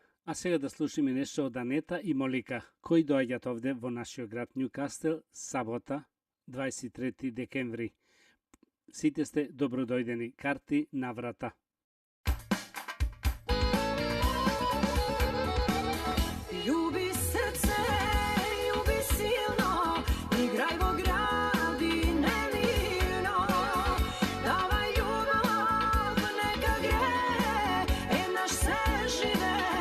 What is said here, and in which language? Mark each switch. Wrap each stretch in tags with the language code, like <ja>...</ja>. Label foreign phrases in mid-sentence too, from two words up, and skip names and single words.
<mk>А сега да слушаме нешто од Анета и Молика, кои доаѓаат овде во нашиот град Ньюкастел сабота, 23 декември. Сите сте добродојдени, карти на врата. Љуби срце, љуби силно, играј во гради немирно. Давај љубав, нека гре, наш се живе.</mk>